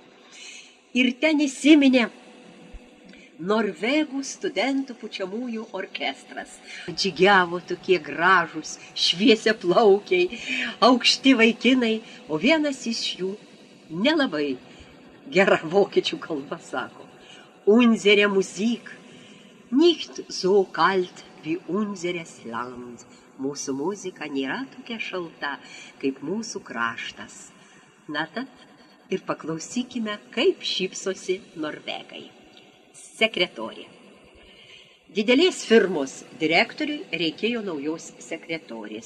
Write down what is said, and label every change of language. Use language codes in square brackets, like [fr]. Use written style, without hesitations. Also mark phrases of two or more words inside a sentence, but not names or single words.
[lt] Ir ten įsiminė Norvegų studentų pučiamųjų orkestras. Džigiavo tokie gražūs, šviesiaplaukiai, aukšti vaikinai, o vienas iš jų nelabai gera vokiečių kalba sako. [de] Unsere Musik, nicht so kalt wie unseres Land. [lt] Mūsų muzika nėra tokia šalta, kaip mūsų kraštas. Na tad ir paklausykime, kaip šypsosi norvegai. Sekretorė. Didelės firmos direktoriui reikėjo naujos sekretorės.